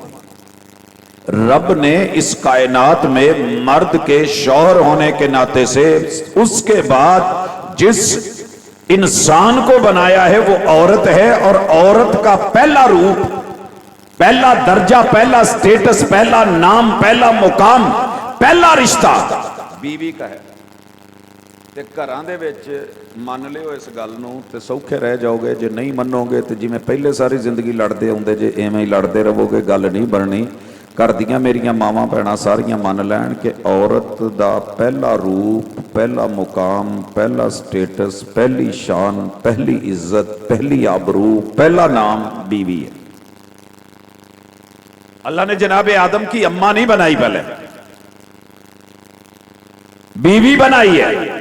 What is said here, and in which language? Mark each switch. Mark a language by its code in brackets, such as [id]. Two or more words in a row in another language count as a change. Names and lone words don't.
[ur] رب نے اس کائنات میں مرد کے شوہر ہونے کے ناطے سے اس کے بعد جس انسان کو بنایا ہے وہ عورت ہے. اور عورت کا پہلا روپ، پہلا درجہ، پہلا سٹیٹس، پہلا نام، پہلا مقام، پہلا رشتہ بیوی کا ہے. [pa] تے گھراں دے وچ من لیو اس گل نوں تے سوکھے رہ جاؤ گے. جے نہیں منو گے تے جی میں پہلے ساری زندگی لڑدے ہوندے، جے ایویں ہی لڑدے رہو گے گل نہیں بننی. کر دیاں میریاں ماواں بہناں ساریاں من لین کہ عورت دا پہلا روپ، پہلا مقام، پہلا سٹیٹس، پہلی شان، پہلی عزت، پہلی آبرو، پہلا نام بیوی ہے. [ur] اللہ نے جناب آدم کی اماں نہیں بنائی، پہلے بیوی بنائی ہے.